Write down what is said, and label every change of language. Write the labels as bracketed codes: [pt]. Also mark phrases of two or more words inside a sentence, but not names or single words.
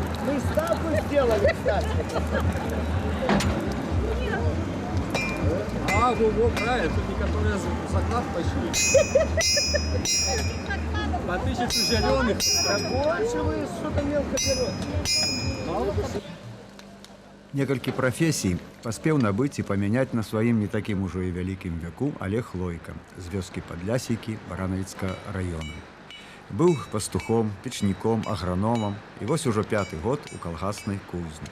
[ru] Мы ставку сделали, кстати. Во, правильно, тут некоторые заклад пошли. По 1000 зеленых. Больше вы что-то мелко берете. [be] Некалькі прафесій паспеў набыць і памяняць на сваім не такім ужо і вялікім вяку Олег Лойка з вёскі Падлясейкі Баранавіцкага раёна. Быў пастухом, печніком, аграномам і вось ужо 5-ты год у калгаснай кузні.